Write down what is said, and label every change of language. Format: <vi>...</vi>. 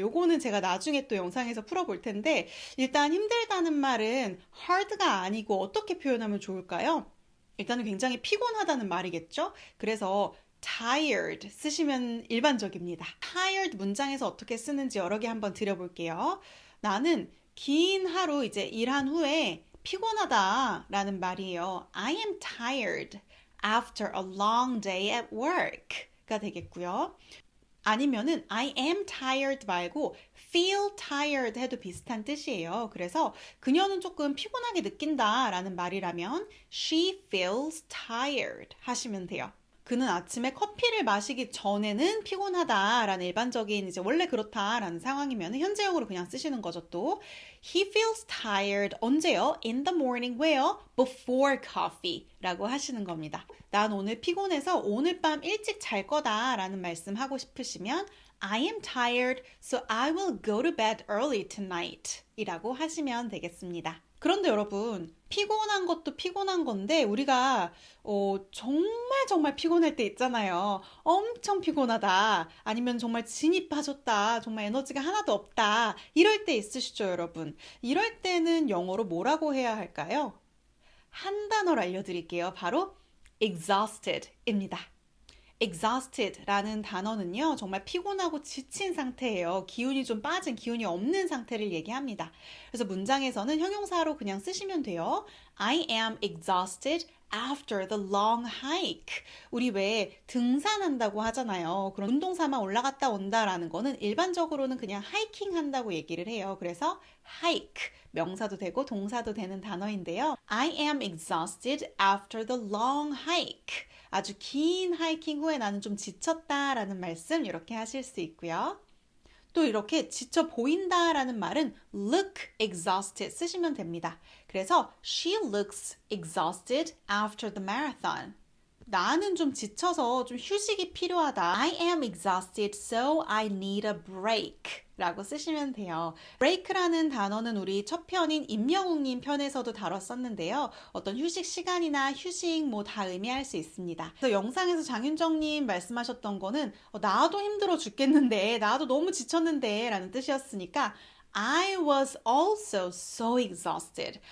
<ko>요거는 제가 나중에 또 영상에서 풀어볼 텐데 일단 힘들다는 말은 hard가 아니고 어떻게 표현하면 좋을까요? 일단은 굉장히 피곤하다는 말이겠죠? 그래서 tired 쓰시면 일반적입니다. tired 문장에서 어떻게 쓰는지 여러 개 한번 드려볼게요. 나는 긴 하루 이제 일한 후에 피곤하다 라는 말이에요.</ko> <en>I am tired after a long day at work가</en> <ko>되겠고요. 아니면은</ko> <en>I am tired</en> <ko>말고</ko> <en>feel tired</en> <ko>해도 비슷한 뜻이에요. 그래서 그녀는 조금 피곤하게 느낀다 라는 말이라면</ko> <en>she feels tired</en> <ko>하시면 돼요. 그는 아침에 커피를 마시기 전에는 피곤하다라는 일반적인 이제 원래 그렇다라는 상황이면 현재형으로 그냥 쓰시는 거죠 또.</ko> <en>He feels tired</en> <ko>언제요?</ko> <en>In the morning</en> <ko>왜요?</ko> <en>Before coffee</en> <ko>라고 하시는 겁니다. 난 오늘 피곤해서 오늘 밤 일찍 잘 거다라는 말씀 하고 싶으시면</ko> <en>I am tired, so I will go to bed early tonight</en> <ko>이라고 하시면 되겠습니다. 그런데 여러분, 피곤한 것도 피곤한 건데 우리가 정말 피곤할 때 있잖아요. 엄청 피곤하다. 아니면 정말 진이 빠졌다. 정말 에너지가 하나도 없다. 이럴 때 있으시죠, 여러분? 이럴 때는 영어로 뭐라고 해야 할까요? 한 단어로 알려드릴게요. 바로 exhausted입니다. exhausted라는 단어는요, 정말 피곤하고 지친 상태예요. 기운이 좀 빠진, 기운이 없는 상태를 얘기합니다. 그래서 문장에서는 형용사로 그냥 쓰시면 돼요.</ko> <en>I am exhausted after the long hike.</en> <ko>우리 왜 등산한다고 하잖아요. 그런 운동삼아 올라갔다 온다라는 거는 일반적으로는 그냥 하이킹 한다고 얘기를 해요. 그래서 hike, 명사도 되고 동사도 되는 단어인데요.</ko> <en>I am exhausted after the long hike.</en> <ko>아주 긴 하이킹 후에 나는 좀 지쳤다라는 말씀 이렇게 하실 수 있고요. 또 이렇게 지쳐 보인다라는 말은</ko> <en>look exhausted</en> <ko>쓰시면 됩니다. 그래서</ko> <en>she looks exhausted after the marathon.</en> <ko>나는 좀 지쳐서 좀 휴식이 필요하다.</ko> <en>I am exhausted, so I need a break</en> <ko>라고 쓰시면 돼요. break라는 단어는 우리 첫 편인 임영웅님 편에서도 다뤘었는데요. 어떤 휴식 시간이나 휴식 뭐 다 의미할 수 있습니다. 그래서 영상에서 장윤정님 말씀하셨던 거는 나도 힘들어 죽겠는데, 나도 너무 지쳤는데 라는 뜻이었으니까</ko> <en>I was also so exhausted.</en>